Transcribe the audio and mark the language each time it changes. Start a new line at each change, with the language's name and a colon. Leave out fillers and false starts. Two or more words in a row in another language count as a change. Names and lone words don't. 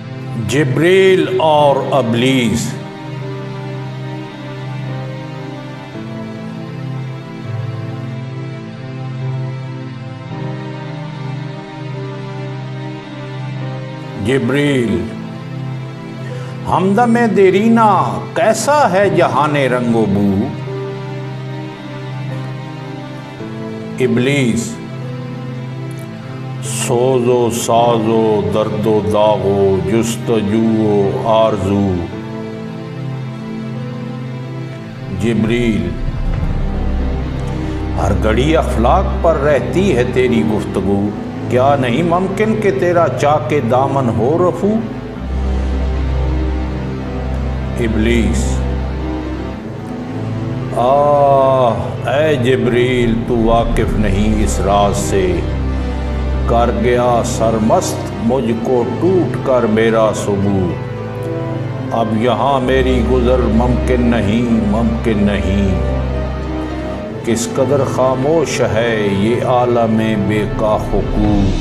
Urdu: جبریل اور ابلیس۔ جبریل: ہمدم دیرینہ کیسا ہے جہان رنگ و بو؟ ابلیس: سوز و ساز و درد و داغ و جستجو و آرزو۔ جبریل: ہر گھڑی اخلاق پر رہتی ہے تیری گفتگو، کیا نہیں ممکن کہ تیرا چاک دامن ہو رفو؟ ابلیس: اے جبریل، تو واقف نہیں اس راز سے، کر گیا سرمست مجھ کو ٹوٹ کر میرا ثبوت، اب یہاں میری گزر ممکن نہیں، کس قدر خاموش ہے یہ عالم بے کاخ و کو،